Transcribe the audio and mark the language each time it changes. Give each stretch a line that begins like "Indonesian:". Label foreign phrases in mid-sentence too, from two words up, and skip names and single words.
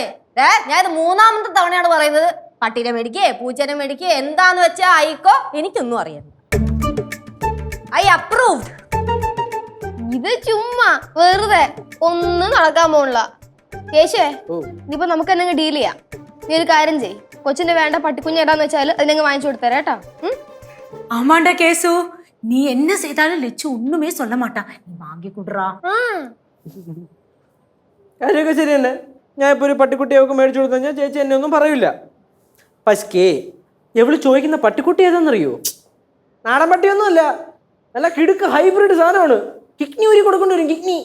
Malayalam: ഞാൻ ഇത് മൂന്നാമത്തെ തവണയാണ് പറയുന്നത്. പട്ടീനെ മേടിക്കേ പൂച്ചേനെ മേടിക്കേ എന്താന്ന് വെച്ചാ ആയിക്കോ, എനിക്കൊന്നും അറിയാം.
English: I approved.
Malayalam: ഇത് ചുമ്മാ വെറുതെ ഒന്നും നടക്കാൻ പോണില്ല. കേശുവേ, ഇതിപ്പോ നമുക്ക് തന്നെ ഡീൽ ചെയ്യാം. നീ ഒരു കാര്യം ചെയ്യ്, കൊച്ചിന്റെ വേണ്ട പട്ടിക്കുഞ്ഞ് ഏതാന്ന് വെച്ചാൽ അതിനെ വാങ്ങിച്ചു കൊടുത്തരാ കേട്ടോ.
Tamil: ஆமாண்டா கேசு, நீ என்ன செய்தாலும் லெச்சு ஒண்ணுமே சொல்ல மாட்டா, நீ வாங்கி கொடுறா.
Malayalam: കാര്യമൊക്കെ ശരി തന്നെ. ഞാൻ ഇപ്പോൾ ഒരു പട്ടിക്കുട്ടിയെ ഒക്കെ മേടിച്ചു കൊടുത്തു കഴിഞ്ഞാൽ ചേച്ചി എന്നെ ഒന്നും പറയില്ല. പക്ഷേ എവള് ചോദിക്കുന്ന പട്ടിക്കുട്ടി ഏതാണെന്നറിയോ? നാടൻ പട്ടിയൊന്നുമല്ല, നല്ല കിടുക്ക് ഹൈബ്രിഡ് സാധനമാണ്. കിഡ്നി ഊരി കൊടുക്കേണ്ടി വരും, കിഡ്നി.